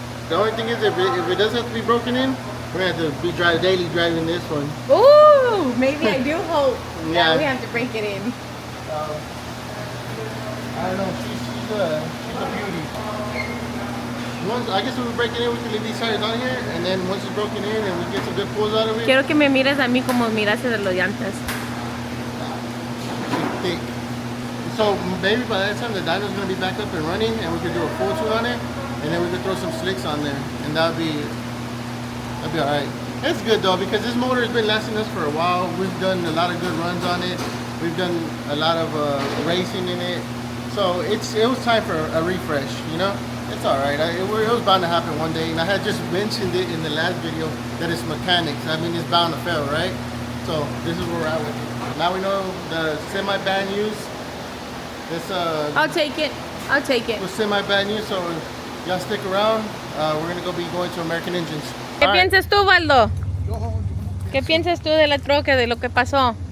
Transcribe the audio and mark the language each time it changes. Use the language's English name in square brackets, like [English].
[English] The only thing is, if it does have to be broken in, we're gonna have to be daily driving this one. Ooh, maybe I do hope Yeah. that we have to break it in. I don't know. She's a beauty. I guess if we break it in, we can leave these tires on here, and then once it's broken in and we get some good pulls out of it. [Spanish] Quiero que me mires a mí como miraste de los llantas. [English] Thick. So maybe by that time the dyno's gonna be back up and running, and we could do a full tune on it, and then we could throw some slicks on there, and that'd be all right. It's good though, because this motor has been lasting us for a while. We've done a lot of good runs on it. We've done a lot of racing in it, so it was time for a refresh. It's all right. It was bound to happen one day, and I had just mentioned it in the last video that it's mechanics. I mean, it's bound to fail, right? So this is where we're at with it. Now we know the semi-bad news. I'll take it. With semi-bad news, so y'all stick around. We're gonna be going to American Engines. [Spanish] ¿Qué piensas tú, Valdo? ¿Qué piensas tú de la troca, de lo que pasó?